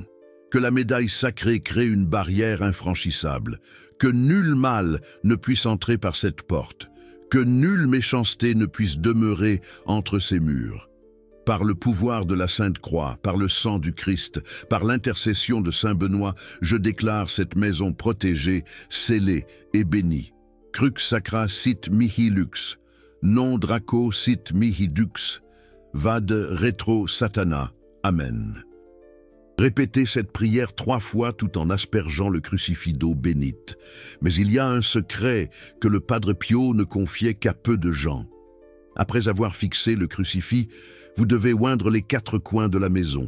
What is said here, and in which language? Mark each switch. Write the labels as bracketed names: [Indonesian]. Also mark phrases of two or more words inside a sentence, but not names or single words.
[French] Que la médaille sacrée crée une barrière infranchissable, que nul mal ne puisse entrer par cette porte, que nulle méchanceté ne puisse demeurer entre ces murs. Par le pouvoir de la Sainte Croix, par le sang du Christ, par l'intercession de Saint Benoît, je déclare cette maison protégée, scellée et bénie. [Latin] Crux sacra sit mihi lux, non draco sit mihi dux, vad retro satana. Amen. [French] Répétez cette prière 3 fois tout en aspergeant le crucifix d'eau bénite. Mais il y a un secret que le Padre Pio ne confiait qu'à peu de gens. Après avoir fixé le crucifix, vous devez oindre les 4 coins de la maison.